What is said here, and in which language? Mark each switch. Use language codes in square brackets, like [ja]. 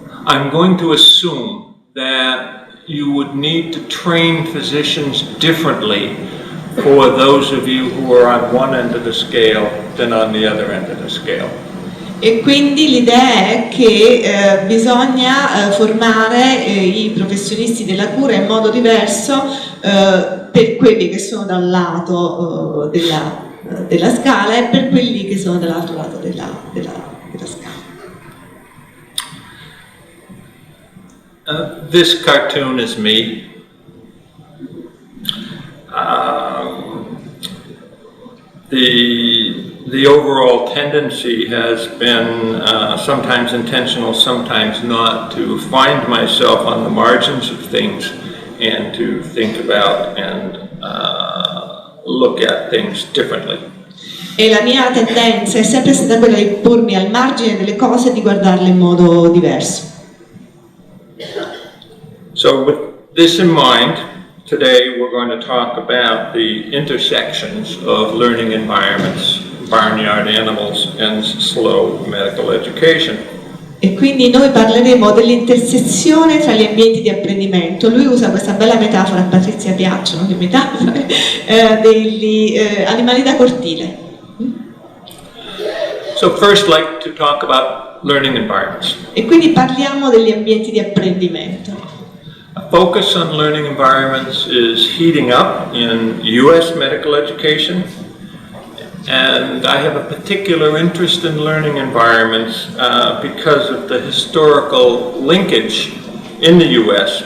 [en] I'm going to assume that you would need to train physicians differently for those of you who are on one end of the scale than on the other end of the scale. [it] E quindi l'idea è che bisogna formare i professionisti della cura in modo diverso per quelli che sono da un lato della scala e per quelli che sono dall'altro lato della scala. [en] This cartoon is me. The overall tendency has been sometimes intentional, sometimes not, to find myself on the margins of things and to think about and look at things differently. [it] E la mia tendenza è sempre stata quella di pormi al margine delle cose e di guardarle in modo diverso. [en] So with this in mind, today we're going to talk about the intersections of learning environments, barnyard animals, and slow medical education. [it] E quindi noi parleremo dell'intersezione tra gli ambienti di apprendimento. Lui usa questa bella metafora, a Patrizia piacciono le metafore, degli animali da cortile. [en] So first, like to talk about learning environments. [it] E quindi parliamo degli ambienti di apprendimento. [en] A focus on learning environments is heating up in U.S. medical education, and I have a particular interest in learning environments because of the historical linkage in the U.S.